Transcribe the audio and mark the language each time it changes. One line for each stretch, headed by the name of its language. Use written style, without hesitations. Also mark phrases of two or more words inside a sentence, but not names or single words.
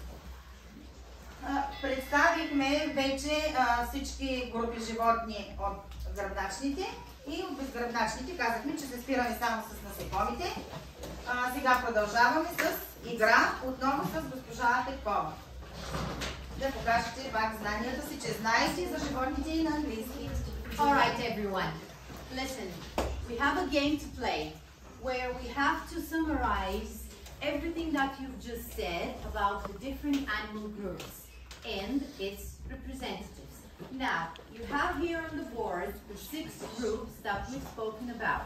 Bulgarian: Представихме вече всички групи животни от гръбначните и от безгръбначните. Казахме, че се спираме само с насекомите. Сега продължаваме с игра, отново с госпожа Петкова. Да покажете пак знанията си, че знаете за животните и на английски.
English: Alright, everyone. Listen, we have a game to play where we have to summarize everything that you've just said about the different animal groups and its representatives. Now, you have here on the board the 6 groups that we've spoken about.